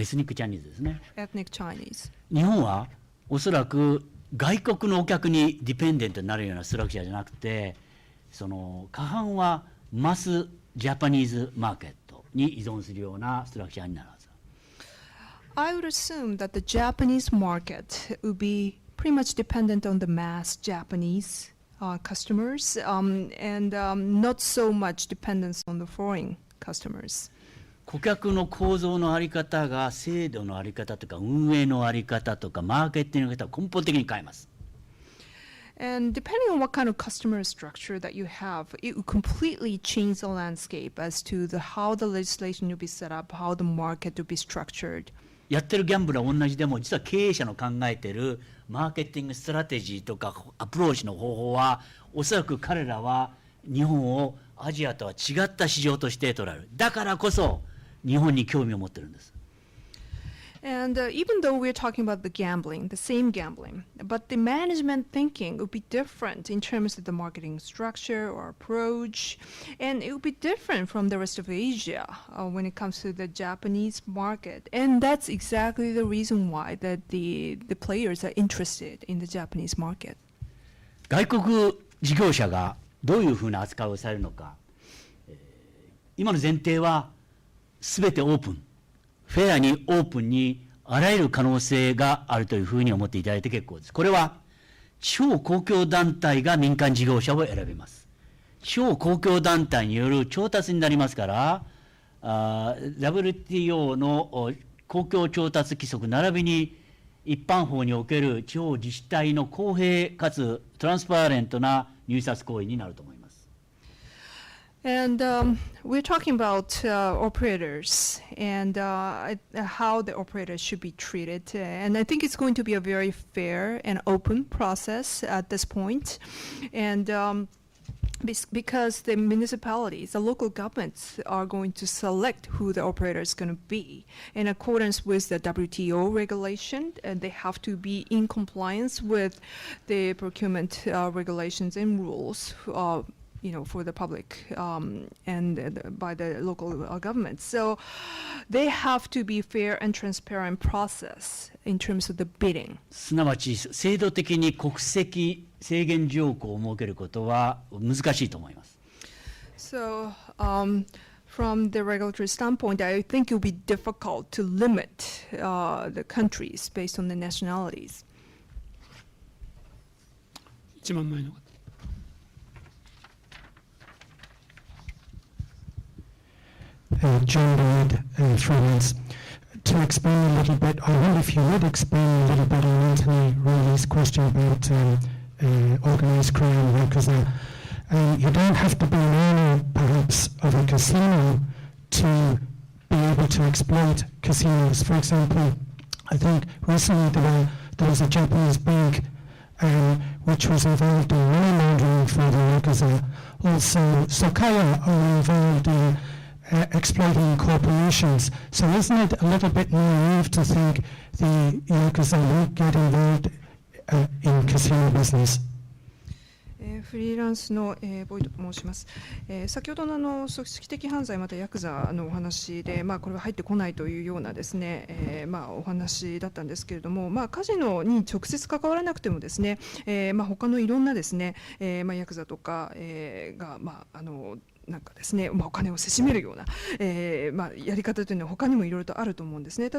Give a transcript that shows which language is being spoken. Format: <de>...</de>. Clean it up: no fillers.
<ja>エスニックチャイニーズですね。</ja> <en>Ethnic Chinese.</en> <ja>日本はおそらく外国のお客にディペンデントになるようなストラクチャーじゃなくて、その過半はマスジャパニーズマーケットに依存するようなストラクチャーになるはず。</ja> <en>I would assume that the Japanese market would be pretty much dependent on the mass Japanese customers and not so much dependence on the foreign customers.</en> <ja>顧客の構造のあり方が制度のあり方とか運営のあり方とかマーケティングの方を根本的に変えます。</ja> <en>And depending on what kind of customer structure that you have, it will completely change the landscape as to how the legislation will be set up, how the market will be structured.</en> <ja>やってるギャンブルは同じでも、実は経営者の考えてるマーケティングストラテジーとかアプローチの方法は、おそらく彼らは日本をアジアとは違った市場として捉える。だからこそ日本に興味を持ってるんです。</ja> <en>And even though we're talking about the gambling, the same gambling, but the management thinking would be different in terms of the marketing structure or approach, and it would be different from the rest of Asia when it comes to the Japanese market. And that's exactly the reason why that the players are interested in the Japanese market.</en> <ja>外国事業者がどういうふうな扱いをされるのか、今の前提はすべてオープン、フェアにオープンにあらゆる可能性があるというふうに思っていただいて結構です。これは地方公共団体が民間事業者を選びます。地方公共団体による調達になりますから、WTO の公共調達規則並びに一般法における地方自治体の公平かつトランスパーレントな入札行為になると思います。</ja> <en>And we're talking about operators and how the operators should be treated. And I think it's going to be a very fair and open process at this point. And because the municipalities, the local governments are going to select who the operator is going to be in accordance with the WTO regulation, and they have to be in compliance with the procurement regulations and rules. For the public and by the local governments. So they have to be fair and transparent process in terms of the bidding.</en> <ja>すなわち制度的に国籍制限条項を設けることは難しいと思います。</ja> <en>So from the regulatory standpoint, I think it will be difficult to limit the countries based on the nationalities.</en> <ja>一番前の方。</ja> <en>John Lloyd, freelance. To explain a little bit, I wonder if you would explain a little bit on Anthony Riley's question about organized crime, because you don't have to be an owner, perhaps, of a casino to be able to exploit casinos. For example, I think recently there was a Japanese bank which was involved in money laundering for the Yakuza. Also, Sokaya are involved in exploiting corporations. So isn't it a little bit naive to think the Yakuza won't get involved in casino business?</en> <ja>フリーランスの、ボイドと申します。先ほどの組織的犯罪またヤクザのお話で、これは入ってこないというようなですね、お話だったんですけれども、カジノに直接関わらなくてもですね、他のいろんなですね、ヤクザとか、がなんかですね、お金をせしめるような、やり方というのは他にもいろいろとあると思うんですね。</ja>